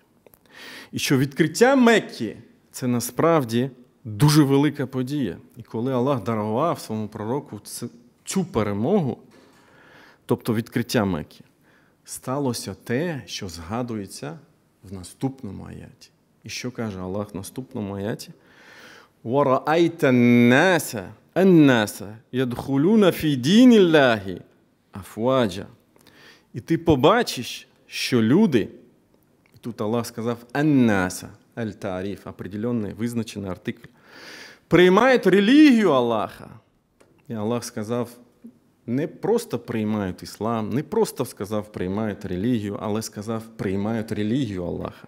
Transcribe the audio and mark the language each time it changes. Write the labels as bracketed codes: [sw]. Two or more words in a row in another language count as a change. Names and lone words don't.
[uk] І що відкриття Мекки – це насправді дуже велика подія. І коли Аллах дарував своєму пророку цю перемогу, тобто відкриття Мекки, сталося те, що згадується в наступному аяті. І що каже Аллах в наступному аяті? [ar] وَرَأَيْتَ النَّاسَ يَدْخُلُونَ فِي دِينِ اللَّهِ أَفْوَاجًا. [uk] І ти побачиш, що люди, тут Аллах сказав [ar] «الناس، التعريف, [uk] определенний, визначений артикль, приймають релігію Аллаха. І Аллах сказав, не просто приймають іслам, не просто сказав приймають релігію, але сказав приймають релігію Аллаха.